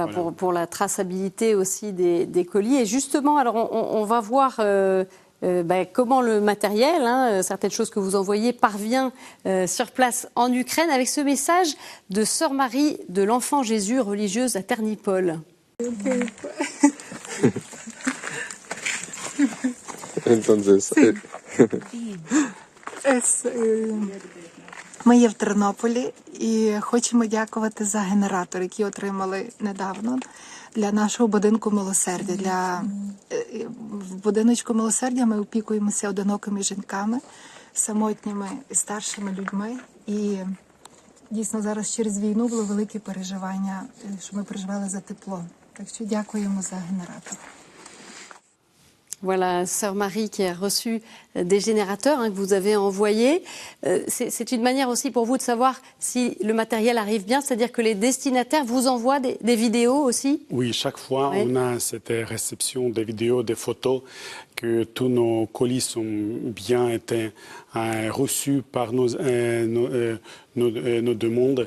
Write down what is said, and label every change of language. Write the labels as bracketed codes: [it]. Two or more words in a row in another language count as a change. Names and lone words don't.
[fr] Pour la traçabilité aussi des colis. Et justement, alors on va voir comment le matériel, certaines choses que vous envoyez, parvient sur place en Ukraine avec ce message de Sœur Marie de l'Enfant Jésus, religieuse à Ternopol. [uk] Entonces, ми є в Тернополі і хочемо дякувати за генератор, який отримали недавно для нашого будинку милосердя. В будиночку милосердя ми опікуємося одинокими жінками, самотніми і старшими людьми. І дійсно зараз через війну було велике переживання, що ми переживали за тепло. Так що дякуємо за генератор. [fr] Voilà, Sœur Marie qui a reçu des générateurs que vous avez envoyés. C'est une manière aussi pour vous de savoir si le matériel arrive bien, c'est-à-dire que les destinataires vous envoient des vidéos aussi? Oui, chaque fois on a cette réception des vidéos, des photos, que tous nos colis sont bien été reçus par nos demandes.